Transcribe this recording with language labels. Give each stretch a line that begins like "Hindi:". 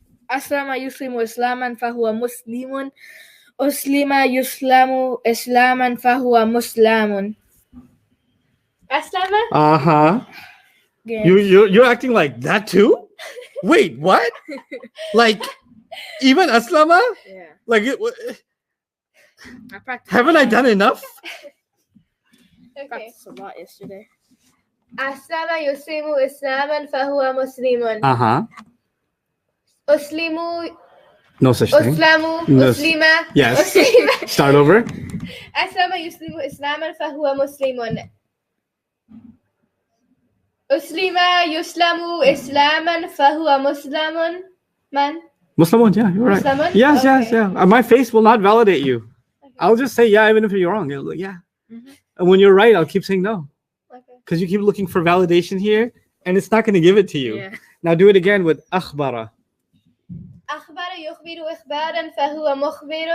Arabic: أسلم يسلم إسلاما فهو مسلم أسلم يسلم إسلاما فهو مسلم أسلم. Uh-huh.
English: You're acting like that too? Wait, what? Like even Aslama? Yeah. Like I practiced. haven't I done enough? Okay. Practiced a lot yesterday.
Arabic: أسلم يسلم إسلاما فهو مسلم. Uh-huh. أسلم
English: No such thing.
Arabic: أسلم
English: No.
Arabic: أسلم.
English: Yes.
Arabic: أسلم.
English: Start over.
Arabic: أسلم يسلم إسلاما فهو مسلم. أسلم يسلم إسلاما فهو مسلم.
English: Muslimun, yeah, you're right. Muslimun? Yes, yes, Okay. yeah. My face will not validate you. Okay. I'll just say yeah, even if you're wrong. You're like, yeah. Mhm. And when you're right, I'll keep saying no. Okay. Because you keep looking for validation here, and it's not going to give it to you. Yeah. Now do it again with akhbara.
Arabic: أخبر يخبر إخبارا فهو مخبر.